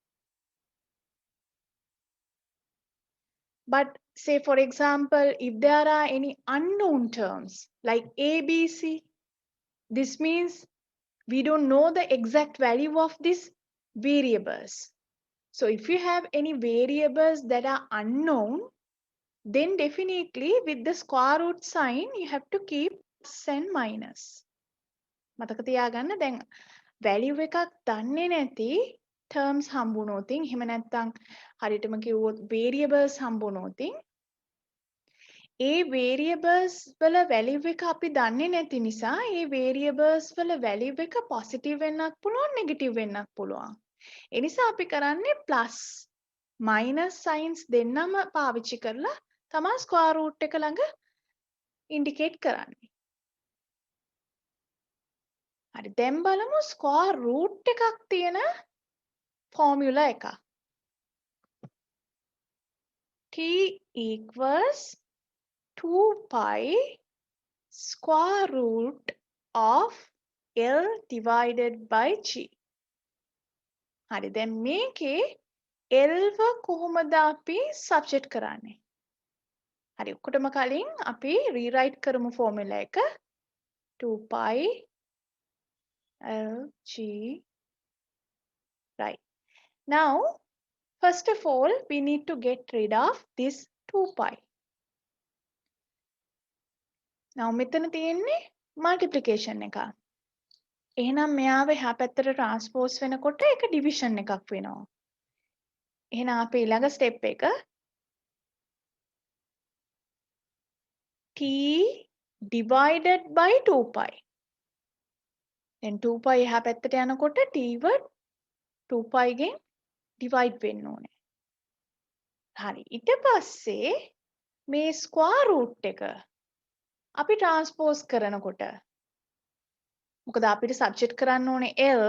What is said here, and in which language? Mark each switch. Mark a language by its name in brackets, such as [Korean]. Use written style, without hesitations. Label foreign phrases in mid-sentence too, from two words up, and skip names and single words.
[English] But say for example, if there are any unknown terms like a, b, c, this means we don't know the exact value of these variables. So if you have any variables that are unknown, then definitely with the square root sign, you have to keep plus and minus. [Sinhala] මතක තියාගන්න දැන් value එකක් දන්නේ නැති terms හම්බුනොතින් එහෙම නැත්නම් හරියටම කිව්වොත් variables හම්බුනොතින් ඒ variables වල value එක අපි දන්නේ නැති නිසා ඒ variables වල value එක positive වෙන්නත් පුළුවන් negative වෙන්නත් පුළුවන්. ඒ නිසා අපි කරන්නේ [English] plus minus signs [Sinhala] දෙන්නම පාවිච්චි කරලා තමයි [English] square root [Sinhala] එක ළඟ indicate කරන්නේ. හරි දැන් බලමු [English] square root [Sinhala] එකක් තියෙන formula එක. [English] T equals 2 pi square root of L divided by G. [Sinhala] හරි දැන් මේකේ L ව කොහොමද අපි subject කරන්නේ? හරි ඔක්කොටම කලින් අපි rewrite කරමු formula එක 2 pi L G. [English] Right. Now, first of all, we need to get rid of this 2 pi. Now, [Sinhala] මෙතන තියෙන්නේ multiplication එක. එහෙනම් මෙයාව එහා පැත්තට transpose වෙනකොට ඒක division එකක් වෙනවා. එහෙනම් අපි ඊළඟ step එක [English] t divided by 2 pi. [Sinhala] then 2 pi එහා පැත්තට යනකොට t ව 2 pi ගෙන් divide වෙන්න ඕනේ. හරි. ඊට පස්සේ මේ [English] square root [Sinhala] එක අපි transpose කරනකොට මොකද අපිට subject කරන්න ඕනේ L.